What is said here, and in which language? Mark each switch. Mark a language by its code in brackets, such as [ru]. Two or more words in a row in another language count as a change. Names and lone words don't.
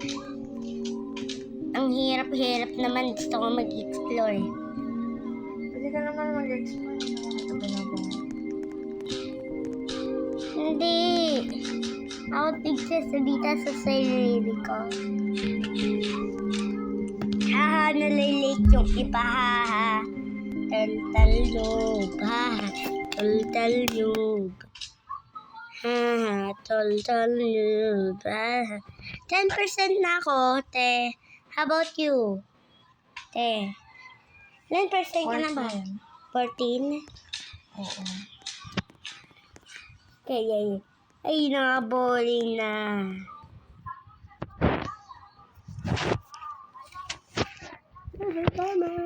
[tl] Ang hirap-hirap naman. Gusto ko mag-explore. Pwede ka naman mag-explore. Hindi. Ako tigsasalita sa sarili ko. Nalilate yung iba, ha. Taltalog, ha. Taltalog. Taltalog, ha. 10% na ako, [en] te. How about you? [tl] Te. 9% ka na ba? 14? Oo. Kaya, ay, nakaboling na. Tama.